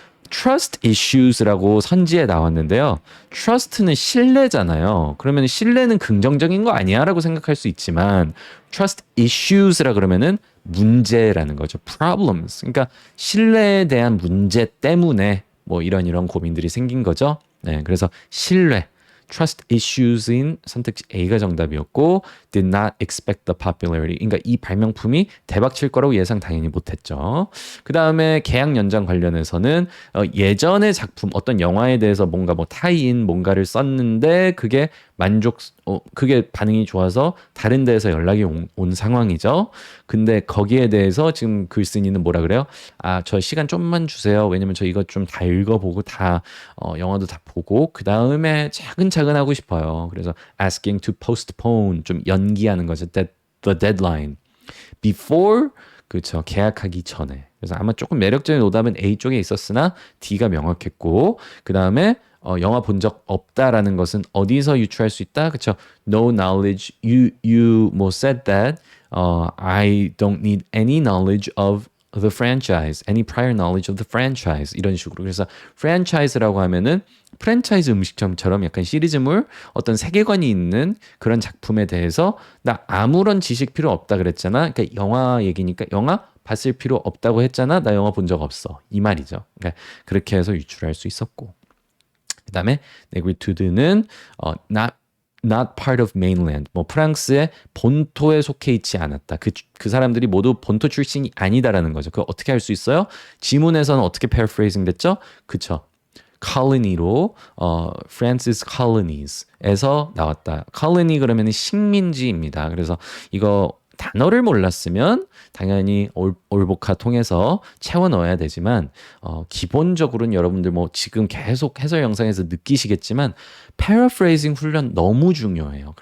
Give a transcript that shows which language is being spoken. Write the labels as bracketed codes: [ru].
[ko] trust issues라고 선지에 나왔는데요. trust는 신뢰잖아요. 그러면 신뢰는 긍정적인 거 아니야? 라고 생각할 수 있지만 trust issues라 그러면은 문제라는 거죠. [en] problems. [ko] 그러니까 신뢰에 대한 문제 때문에 뭐 이런 고민들이 생긴 거죠. 네, 그래서 신뢰. trust issues인 선택지 A가 정답이었고 [en] did not expect the popularity. [ko] 그러니까 이 발명품이 대박 칠 거라고 예상 당연히 못했죠. 그 다음에 계약 연장 관련해서는 예전의 작품 어떤 영화에 대해서 뭔가 뭐 타이인 뭔가를 썼는데 그게 그게 반응이 좋아서 다른 데에서 연락이 온 상황이죠. 근데 거기에 대해서 지금 글쓴이는 뭐라 그래요? 아, 저 시간 좀만 주세요. 왜냐면 저 이거 좀 다 읽어보고 다 영화도 다 보고 그 다음에 차근차근 하고 싶어요. 그래서 [en] asking to postpone [ko] 좀 연기하는 거죠. [en] The deadline before [ko] 그쵸 계약하기 전에. 그래서 아마 조금 매력적인 오답은 A 쪽에 있었으나 D가 명확했고 그 다음에 영화 본 적 없다라는 것은 어디서 유추할 수 있다? 그쵸? [en] No knowledge. You [ko] 뭐 [en] said that. I don't need any knowledge of the franchise, any prior knowledge of the franchise [ko] 이런 식으로. 그래서 franchise라고 하면은 프랜차이즈 음식점처럼 약간 시리즈물 어떤 세계관이 있는 그런 작품에 대해서 나 아무런 지식 필요 없다 그랬잖아. 그러니까 영화 얘기니까 영화 봤을 필요 없다고 했잖아. 나 영화 본 적 없어. 이 말이죠. 그러니까 그렇게 해서 유출할 수 있었고. 그다음에 [en] negritude는 not part of mainland. [ko] 뭐 프랑스의 본토에 속해 있지 않았다. 그 사람들이 모두 본토 출신이 아니다라는 거죠. 그거 어떻게 할 수 있어요? 지문에서는 어떻게 paraphrasing 됐죠? 그쵸? colony로 France's colonies에서 나왔다. colony 그러면 식민지입니다. 그래서 이거 단어를 몰랐으면 당연히 올보카 통해서 채워 넣어야 되지만 기본적으로는 여러분들 뭐 지금 계속 해설 영상에서 느끼시겠지만 paraphrasing 훈련 너무 중요해요.